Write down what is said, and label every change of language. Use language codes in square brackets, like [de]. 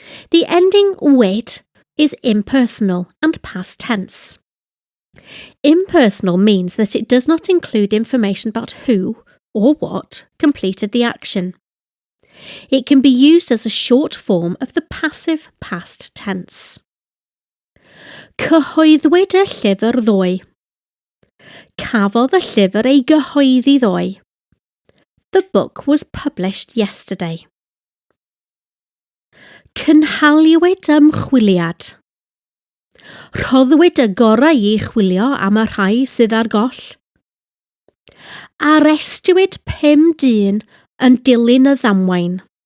[en] The ending wait is impersonal and past tense. Impersonal means that it does not include information about who or what completed the action. It can be used as a short form of the passive past tense. [cy] Cyhoeddwyd y llyfr ddoe. Cafodd y llyfr ei gyhoeddi ddoe. [en] The book was published yesterday. [cy] Cynhaliwyd ymchwiliad. Rhoddwyd y gorau I chwilio am y rhai sydd ar goll. Arestiwyd 5 dyn yn dilyn y ddamwain.